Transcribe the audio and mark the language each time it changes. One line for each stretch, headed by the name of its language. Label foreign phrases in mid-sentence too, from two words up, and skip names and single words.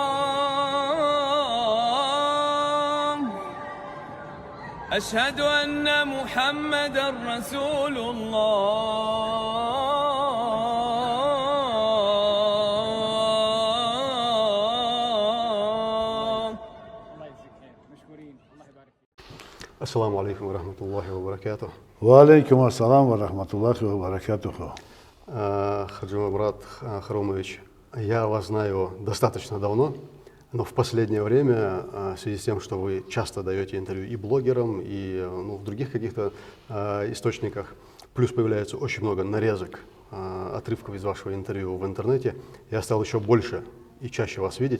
Arabic: أشهد أن محمدا رسول الله. السلام عليكم ورحمة الله وبركاته. وعليكم السلام ورحمة الله وبركاته.
Russian: Хаджи Мурат Харумович, я вас знаю достаточно давно, но в последнее время, в связи с тем, что вы часто даете интервью и блогерам, и в других каких-то источниках, плюс появляется очень много нарезок, отрывков из вашего интервью в интернете, я стал еще больше и чаще вас видеть.